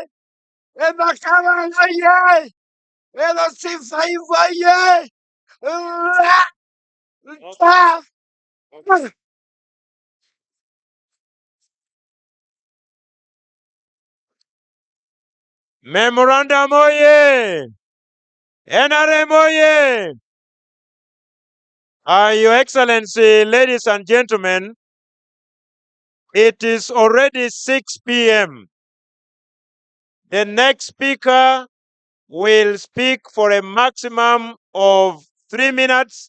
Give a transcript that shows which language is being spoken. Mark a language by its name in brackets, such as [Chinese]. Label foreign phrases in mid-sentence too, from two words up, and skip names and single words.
[English] Nakabale oye! LC5 oye! Memorandum oye! NRM oye! Your Excellency, ladies and gentlemen, it is already 6 p.m. The next speaker will speak for a maximum of 3 minutes.